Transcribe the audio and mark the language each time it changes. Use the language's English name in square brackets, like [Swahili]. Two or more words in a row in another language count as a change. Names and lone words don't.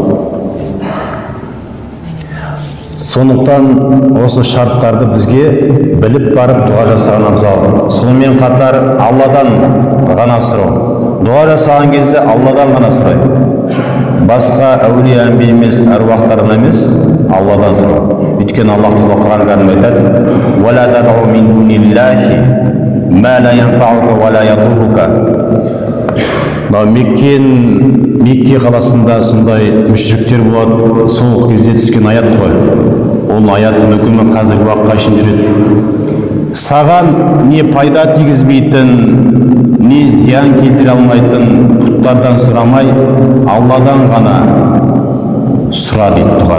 [Kazakh] Сондықтан осы шарттарды бізге біліп барып дұға жасаған абзал. Сонымен қатар Алладан ғана сұрау. Дұға жасаған кезде Алладан ғана сұрайды. Басқа әулие әмбие емес, әруақтардан емес, Алладан сұрау. Өйткені Аллах Тағала Құран кәрімде айтады: [Arabic] "ولا تدع من دون الله ما لا ينفعك ولا يضرك." [Kazakh] Мекке қаласында сондай мүшриктер болады, сол кезде түскен аят қой. Ол аят мүмкін қазіргі уақытқа шейін жүреді. Саған не пайда тигізбейтін, не зиян келтіре алмайтын пұттардан сұрамай, Алладан ғана сұра дейді дұғаны.